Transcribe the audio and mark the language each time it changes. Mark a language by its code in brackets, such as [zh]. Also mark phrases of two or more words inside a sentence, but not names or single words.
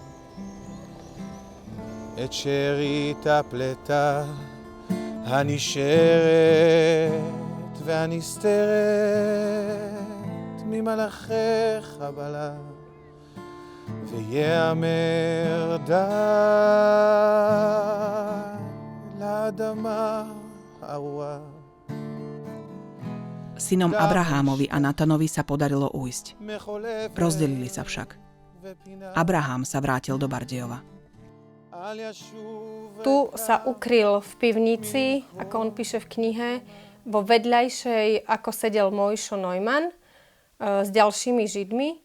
[he] את שארית הפלטה הנשארת והנסתרת ממלאכי חבלה, ויאמר די לאדמה ארורה. [sk] Synom Abrahámovi a Natanovi sa podarilo ujsť. Rozdelili sa však. Abraham sa vrátil do Bardejova. Tu sa ukryl v pivnici, ako on píše v knihe, vo vedľajšej, ako sedel Mojšo Neumann s ďalšími Židmi.